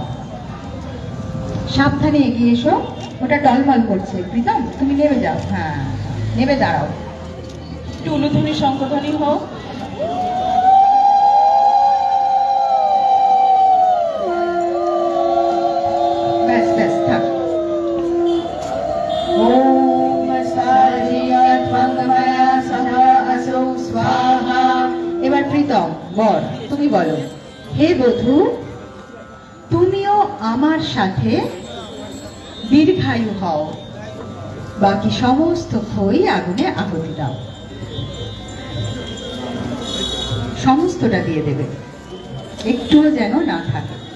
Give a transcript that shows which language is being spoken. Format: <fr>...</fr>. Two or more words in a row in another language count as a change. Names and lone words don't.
<bn>সাবধানে এগিয়ে এসো, ওটা টলমল করছে। প্রীতম, তুমি নেমে যাও। হ্যাঁ, নেমে দাঁড়াও। একটু উলুধ্বনি শঙ্খধ্বনি হোক। ব্যাস ব্যাস, থাক।</bn> <sa>ओम साजियत मंगमया सह असौ स्वाहा।</sa> <bn>এবার প্রীতম বর, তুমি বলো, হে বধূ, তুমিও আমার সাথে দীর্ঘায়ু হও। বাকি সমস্ত খই আগুনে আহুতি দাও। সমস্তটা দিয়ে দেবে, একটুও যেন না থাকে।</bn>